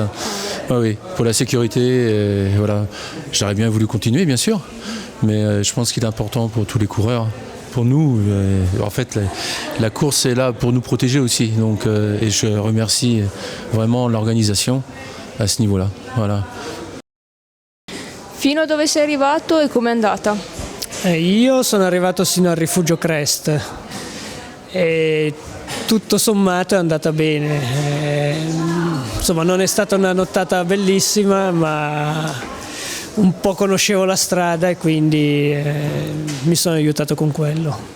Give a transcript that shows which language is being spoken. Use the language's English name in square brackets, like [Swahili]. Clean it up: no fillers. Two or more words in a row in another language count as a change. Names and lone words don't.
[French] Oui, pour la sécurité, voilà. J'aurais bien voulu continuer, bien sûr, mais je pense qu'il est important pour tous les coureurs. Pour nous, en fait, la course est là pour nous protéger aussi. Donc, et je remercie vraiment l'organisation à ce niveau-là. Voilà. [Italian] Fino a dove sei arrivato e com'è andata? Io sono arrivato sino al rifugio Crest e tutto sommato è andata bene. Insomma, non è stata una nottata bellissima, ma un po' conoscevo la strada e quindi mi sono aiutato con quello.